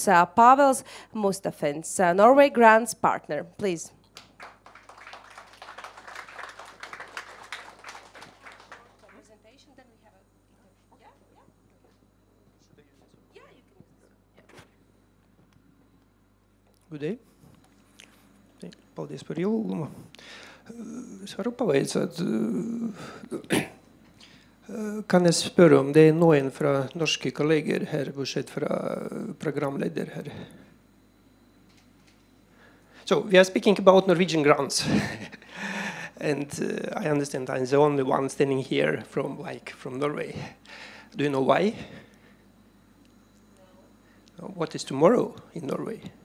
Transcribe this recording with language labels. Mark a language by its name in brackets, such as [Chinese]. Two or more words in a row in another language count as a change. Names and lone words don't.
[English] Pavels, Mustafins, Norway Grants partner, please. Good day. [Latvian] Paldies par ielūgumu. Es varu pavaicāt, [Norwegian] kan jeg spørre om det noen fra norske kolleger her, bortsett fra programleder her? [English] So, we are speaking about Norwegian grants. And I understand I'm the only one standing here from Norway. Do you know why? What is tomorrow in Norway?